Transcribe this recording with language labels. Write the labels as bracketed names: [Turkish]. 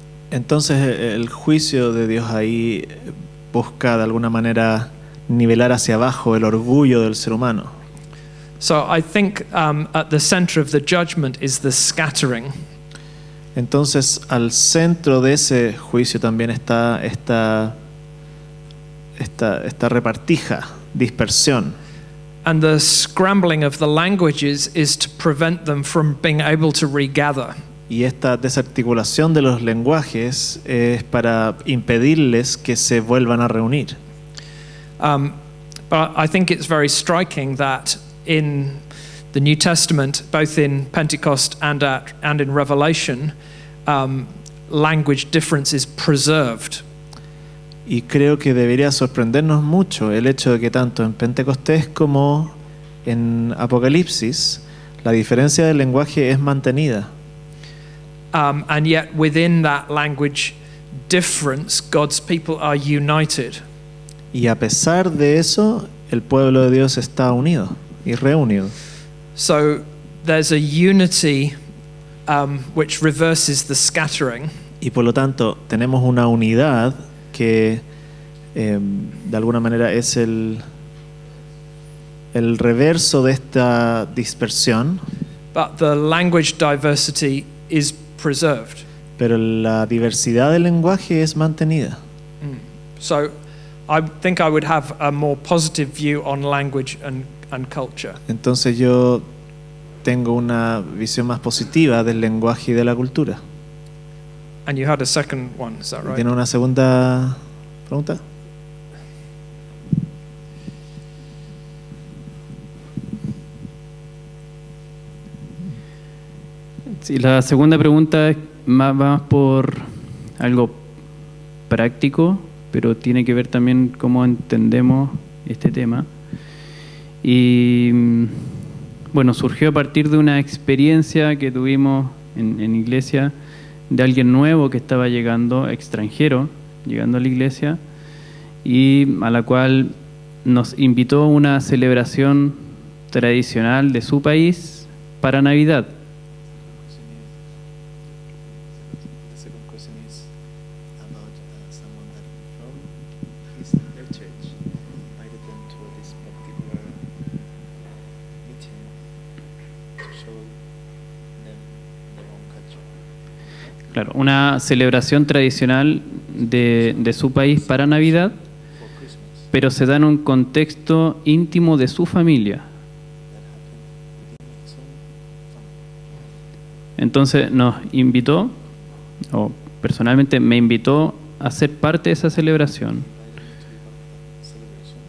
[Spanish] Entonces el juicio de Dios ahí busca de alguna manera nivelar hacia abajo el orgullo del ser humano. [English] So I think at the center of the judgment is the scattering. [Spanish] Entonces al centro de ese juicio también está esta repartija, dispersión. [English] And the scrambling of the languages is to prevent them from being able to regather. [Spanish] Y esta desarticulación de los lenguajes es para impedirles que se vuelvan a reunir. [English] But I think it's very striking that in the New Testament, both in Pentecost and in Revelation, language difference is preserved. [Spanish] Y creo que debería sorprendernos mucho el hecho de que tanto en Pentecostés como en Apocalipsis la diferencia del lenguaje es mantenida. [English] And yet within that language difference, God's people are united. [Spanish] Y a pesar de eso, el pueblo de Dios está unido y reunido. [English] So there's a unity which reverses the scattering. [Spanish] Y por lo tanto, tenemos una unidad que de alguna manera es el reverso de esta dispersión. [English] But the language diversity is preserved. [Spanish] Pero la diversidad del lenguaje es mantenida. [English] So I think I would have a more positive view on language and culture. [Spanish] Entonces yo tengo una visión más positiva del lenguaje y de la cultura. [English] And you had a second one, is that right? [Spanish] ¿Tiene una segunda pregunta? Sí, la segunda pregunta es va más por algo práctico, pero tiene que ver también cómo entendemos este tema. Y bueno, surgió a partir de una experiencia que tuvimos en Iglesia de alguien nuevo que estaba llegando, extranjero, llegando a la Iglesia, y a la cual nos invitó a una celebración tradicional de su país para Navidad. [English] The second question is about someone that from their church invited them to this particular meeting to show them their own culture. [Spanish] Claro, una celebración tradicional de su país para Navidad, [English] For Christmas, [Spanish] pero se da en un contexto íntimo de su familia. [English] that happened within his own family. [Spanish] Entonces nos invitó, o personalmente me invitó a ser parte de esa celebración. [English] Invited me to be part of that celebration.